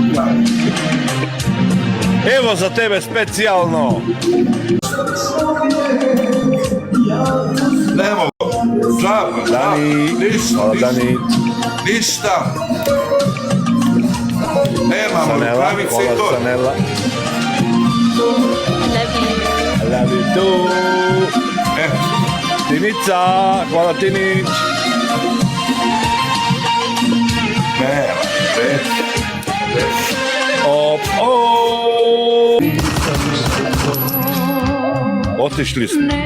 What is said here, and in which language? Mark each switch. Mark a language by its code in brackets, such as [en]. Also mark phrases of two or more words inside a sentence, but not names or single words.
[hr] Evo za tebe specijalno. Ne mogu. Zabra. Dani. Ništa. Nemamo rukavice i to. Sanela. [en] Love you too. [hr] Tinica, hvala Tinić. Nema. Op, otišli smo.